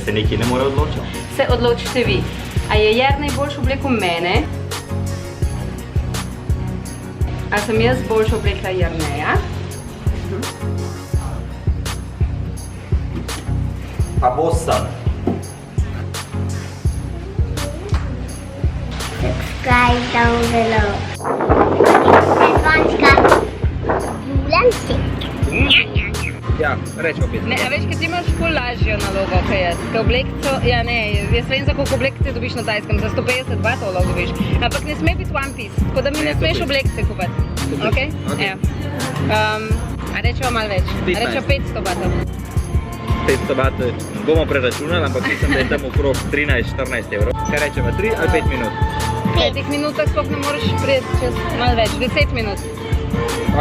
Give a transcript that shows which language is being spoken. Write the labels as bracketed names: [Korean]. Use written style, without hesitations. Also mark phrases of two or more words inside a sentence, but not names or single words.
[Slovenian] Se neki ne more odločiti? Se odločite vi. A je Jernej boljš oblekel mene? A sem jaz boljš oblekla Jerneja? Pa bos sem. [English] Subscribe down below. [Slovenian] Zvončka. Julenček. Ja, reč opet. Ne, a veš, ker ti imaš ful lažjo nalogo, kaj jaz. Ker oblekco, ja ne, jaz vem, za koliko oblekce dobiš na Tajskem, za 150 batov lahko dobiš. Ampak ne sme biti [English] one piece, [Slovenian] tako da mi ne smeš oblekce kupati. Ok? Ja. A rečeva malo več. A rečeva 500 batov. 500 batov bomo preračunali, ampak mislim, da je tam okrog 13-14 evrov. Kaj rečemo, 3 ali 5 minut? V 5 minutah sploh ne moreš priti čez malo več, 10 minut.